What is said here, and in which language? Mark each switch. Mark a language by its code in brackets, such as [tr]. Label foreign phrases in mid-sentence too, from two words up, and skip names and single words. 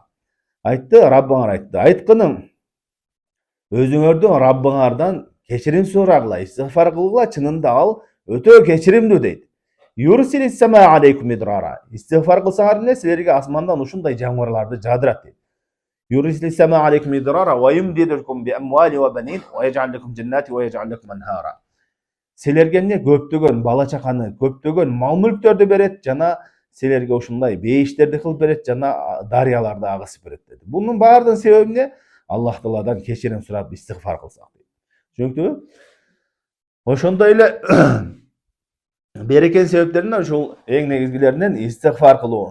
[ky] Айтты, Раббыңар айтты. Айткының өзүңөрдүн Раббыңардан кечирим сурагыла, истигфар кылгыла, чынында ал өтө кечиримдүү дейт. [ar] يرسل السماء عليكم مدرارا. Истигфар кылсаңар эмне? [ky] Силерге асмандан ушундай жамгырларды жаадырат дейт. [ar] يرسل السماء عليكم مدرارا ويمددكم بأموال وبنين ويجعل لكم جنات ويجعل لكم أنهارا. [ky] Силерге эмне? Көптөгөн бала чаканы, көптөгөн мал-мүлктөрдү берет, жана силерге ушундай бейиштерди кылып берет, жана дарыяларды агысып берет деди. Бунун баардыгынын себеби эмне? Аллах Тааладан кечирим сурап истигфар кылсак дейт. Түшүнүктүбү? Ошондой эле берекенин себептеринен ушул эң негизгилеринен истигфар кылуу.